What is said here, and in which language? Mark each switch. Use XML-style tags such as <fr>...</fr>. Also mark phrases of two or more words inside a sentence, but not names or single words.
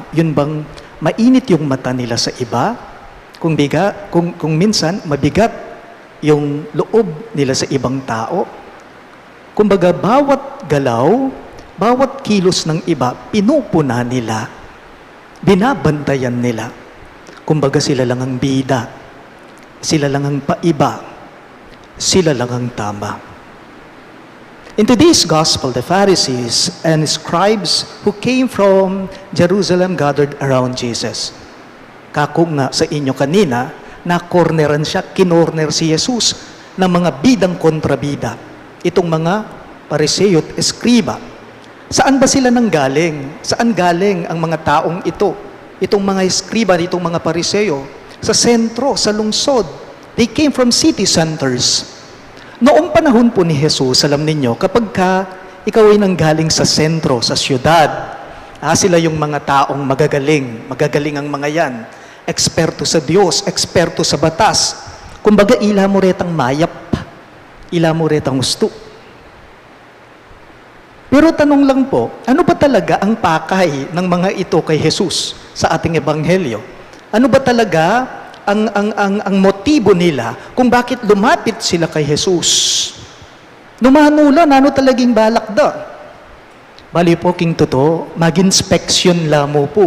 <tl>Yun bang mainit yung mata nila sa iba? Kung minsan mabigat yung loob nila sa ibang tao. Kumbaga, bawat galaw, bawat kilos ng iba, pinupuna nila. Binabantayan nila. Kumbaga, sila lang ang bida. Sila lang ang paiba. Sila lang ang tama.</tl> <en>In today's gospel, the Pharisees and scribes who came from Jerusalem gathered around Jesus.</en> <tl>Kako nga sa inyo kanina, na-corneran siya, kinorner si Jesus ng mga bidang kontrabida. Itong mga pariseo at eskriba. Saan ba sila nanggaling? Saan galing ang mga taong ito? Itong mga eskriba, itong mga pariseo, sa sentro, sa lungsod.</tl> <en>They came from city centers.</en> <tl>Noong panahon po ni Jesus, alam ninyo, kapag ikaw ay nanggaling sa sentro, sa syudad, sila yung mga taong magagaling ang mga yan. Eksperto sa Diyos, eksperto sa batas. Kumbaga,</tl> <pam>ila mo retang mayap, ila mo retang gusto.</pam> <tl>Pero tanong lang po, ano ba talaga ang pakay ng mga ito kay Jesus sa ating ebanghelyo? Ano ba talaga ang motibo nila kung bakit lumapit sila kay Jesus?</tl> <pam>Numanula, ano talaging balak da? Bali po king totoo, mag-inspeksyon lamo po.</pam>